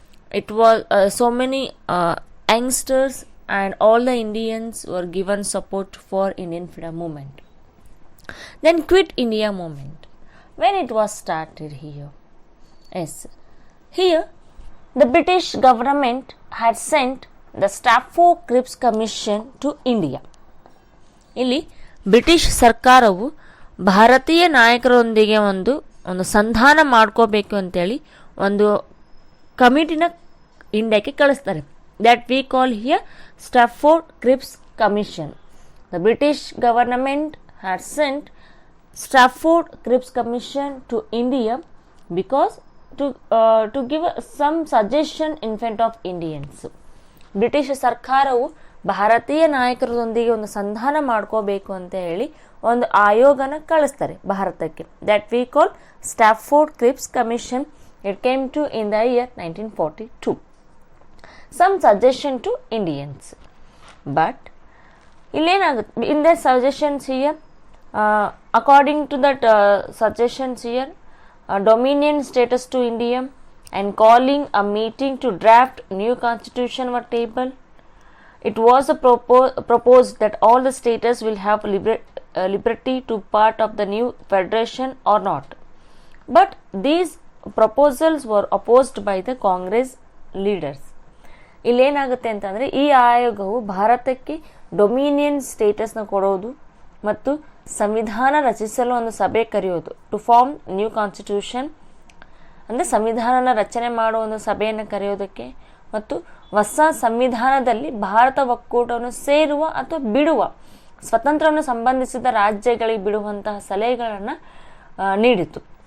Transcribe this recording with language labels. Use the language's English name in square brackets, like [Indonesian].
[English] It was so many youngsters and all the Indians were given support for Indian freedom movement. Then Quit India movement, when it was started here. Yes, here the British government had sent the Stafford Cripps Commission to India. [Kannada] ಇಲ್ಲಿ British ಸರ್ಕಾರವು ಭಾರತೀಯ ನಾಯಕರೊಂದಿಗೆ ಒಂದು ಸಂಧಾನ ಮಾಡ್ಕೋಬೇಕು ಅಂತೇಳಿ ಒಂದು ಕಮಿಟಿನ ಇಂಡಿಯಾಕ್ಕೆ ಕಳಿಸ್ತಾರೆ. [English] that we call here Stafford Cripps Commission. The British government had sent Stafford Cripps Commission to India because to give some suggestion in front of Indians. [Kannada] British ಸರ್ಕಾರವು ಭಾರತೀಯ ನಾಯಕರೊಂದಿಗೆ ಒಂದು ಸಂಧಾನ ಮಾಡ್ಕೋಬೇಕು ಅಂತ ಹೇಳಿ ಒಂದು ಆಯೋಗನ ಕಳಿಸ್ತಾರೆ ಭಾರತಕ್ಕೆ. [English] that we call Stafford Cripps Commission. It came to in the year 1942. Some suggestion to Indians, but in their suggestions here, according to that suggestions here, dominion status to India and calling a meeting to draft new constitution were tabled. It was proposed that all the states will have liberty to part of the new federation or not. But these proposals were opposed by the Congress leaders. [Kannada] ಇಲ್ಲೇನಾಗುತ್ತೆ ಅಂತಂದರೆ, ಈ ಆಯೋಗವು ಭಾರತಕ್ಕೆ dominion ಸ್ಟೇಟಸ್ನ ಕೊಡೋದು ಮತ್ತು ಸಂವಿಧಾನ ರಚಿಸಲು ಒಂದು ಸಭೆ ಕರೆಯೋದು, [English] to form new constitution [Kannada] ಅಂದರೆ ಸಂವಿಧಾನನ ರಚನೆ ಮಾಡುವ ಒಂದು ಸಭೆಯನ್ನು ಕರೆಯೋದಕ್ಕೆ ಮತ್ತು ಹೊಸ ಸಂವಿಧಾನದಲ್ಲಿ ಭಾರತ ಒಕ್ಕೂಟವನ್ನು ಸೇರುವ ಅಥವಾ ಬಿಡುವ, ಸ್ವತಂತ್ರವನ್ನು ಸಂಬಂಧಿಸಿದ ರಾಜ್ಯಗಳಿಗೆ ಬಿಡುವಂತಹ ಸಲಹೆಗಳನ್ನು ನೀಡಿತು.